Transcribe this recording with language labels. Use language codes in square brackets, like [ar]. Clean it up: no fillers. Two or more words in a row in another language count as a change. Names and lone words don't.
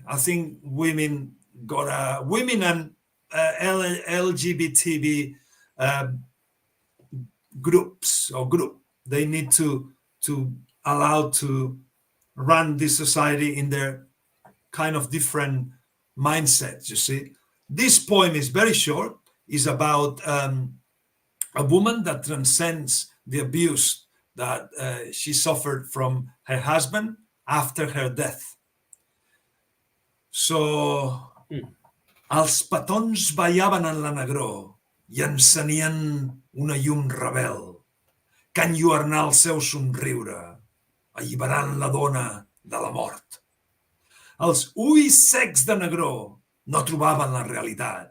[en] I think women and LGBT groups or group, they need to allow to run this society in their kind of different mindsets. You see, this poem is very short. It's about a woman that transcends the abuse that she suffered from her husband after her death. So, [ca] els petons ballaven en la negror i encenien una llum rebel que enlluernà el seu somriure, alliberant la dona de la mort. Els ulls secs de negró no trobaven la realitat.